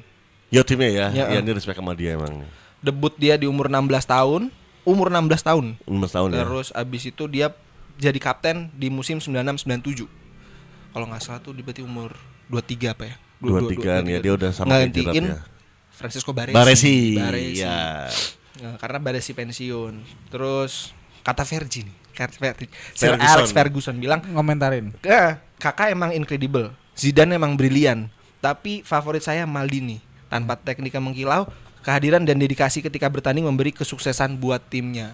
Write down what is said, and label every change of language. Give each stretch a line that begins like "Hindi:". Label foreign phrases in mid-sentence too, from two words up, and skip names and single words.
Indonesian: Yo timnya ya. Ya, Iya, ini respect sama dia emang. Debut dia di umur 16 tahun. Umur 16 tahun. 16 tahun ya. Terus abis itu dia jadi kapten di musim 96-97. Kalau nggak salah tuh dia berarti umur 23 apa ya? 23 ya, dia udah sama kayak Gerrard ngantiin ya. Francisco Baresi. Baresi. Baresi. Ya. Nah, karena Baresi pensiun. Terus kata Fergie nih. Ferguson. Sir Alex Ferguson bilang, Ngomentarin. kakak emang incredible, Zidane emang brilian, tapi favorit saya Maldini. Tanpa teknik yang mengkilau, kehadiran dan dedikasi ketika bertanding memberi kesuksesan buat timnya.